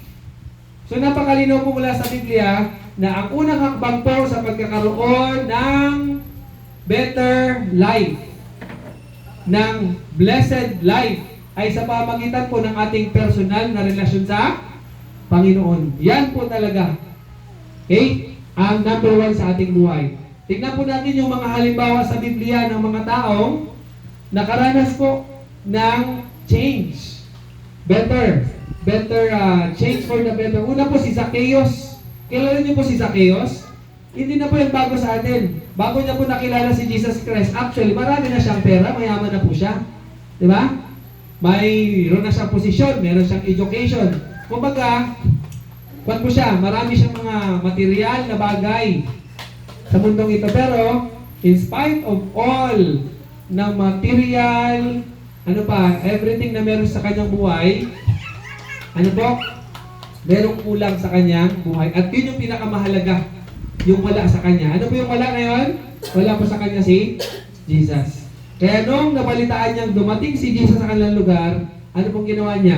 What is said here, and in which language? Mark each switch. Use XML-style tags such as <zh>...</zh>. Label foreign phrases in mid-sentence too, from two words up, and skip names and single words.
<tl>So napakalinaw po mula sa Biblia na ang unang hakbang po sa pagkakaroon ng</tl> <en>better life,</en> <tl>ng</tl> <en>blessed life,</en> <tl>ay sa pamagitan po ng ating personal na relasyon sa Panginoon. Yan po talaga. Okay? Ang</tl> <en>number one</en> <tl>sa ating buhay. Tignan po natin yung mga halimbawa sa Biblia ng mga taong nakaranas po ng change.</tl> <en>Better change for the better.</en> <tl>Una po si Zacchaeus. Kilala niyo po si Zacchaeus? Hindi na po yung bago sa atin. Bago niya po nakilala si Jesus Christ, actually, marami na siyang pera, mayaman na po siya. Di ba? Mayroon na siyang posisyon, meron siyang education. Kumbaga, kwan po siya, marami siyang mga material na bagay sa mundong ito. Pero,</tl> <en>in spite of all</en> <tl>ng material, ano pa, everything na meron sa kanyang buhay, ano po, merong kulang sa kanyang buhay. At yun yung pinakamahalaga, yung wala sa kanya. Ano po yung wala ngayon? Wala po sa kanya si Jesus. Kaya nung nabalitaan niyang dumating si Jesus sa kanilang lugar, ano pong ginawa niya?</tl>